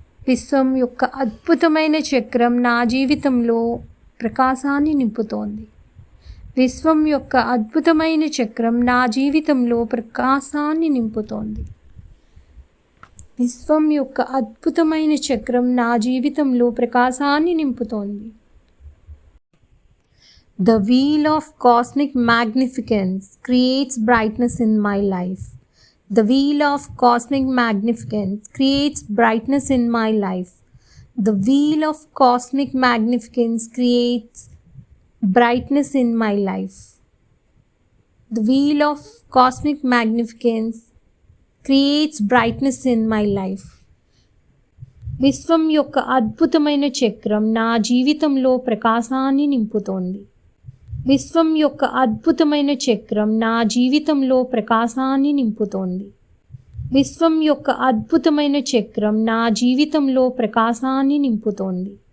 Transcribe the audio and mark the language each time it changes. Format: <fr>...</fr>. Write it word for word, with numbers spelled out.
<te>విశ్వం యొక్క అద్భుతమైన చక్రం నా జీవితంలో ప్రకాశాన్ని నింపుతోంది. విశ్వం యొక్క అద్భుతమైన చక్రం నా జీవితంలో ప్రకాశాన్ని నింపుతోంది. విశ్వం యొక్క అద్భుతమైన చక్రం నా జీవితంలో ప్రకాశాన్ని నింపుతోంది.</te> <en>The wheel of cosmic magnificence creates brightness in my life. The wheel of cosmic magnificence creates brightness in my life. The wheel of cosmic magnificence creates brightness in my life. The wheel of cosmic magnificence creates brightness in my life.</en> <te>విశ్వం యొక్క అద్భుతమైన చక్రం నా జీవితంలో ప్రకాశాన్ని నింపుతోంది. విశ్వం యొక్క అద్భుతమైన చక్రం నా జీవితంలో ప్రకాశాన్ని నింపుతోంది. విశ్వం యొక్క అద్భుతమైన చక్రం నా జీవితంలో ప్రకాశాన్ని నింపుతోంది.</te>